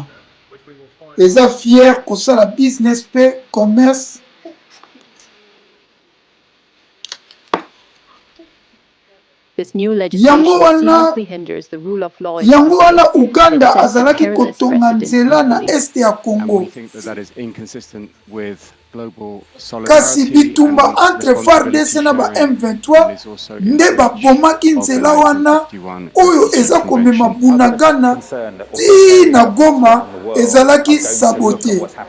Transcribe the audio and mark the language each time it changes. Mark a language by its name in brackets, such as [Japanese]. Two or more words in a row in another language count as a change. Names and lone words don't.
[Lingala] Eza fier kosala business pe commerce. [English] This new legislation seriously hinders the rule of law. [Lingala] Yango wana Uganda azalaki kotonga nzela na este ya Congo. Kasi bitumba entre FARDC na ba M23 nde babomaki nzela wana oyo eza komema Bunagana ti na Goma ezalaki sabote.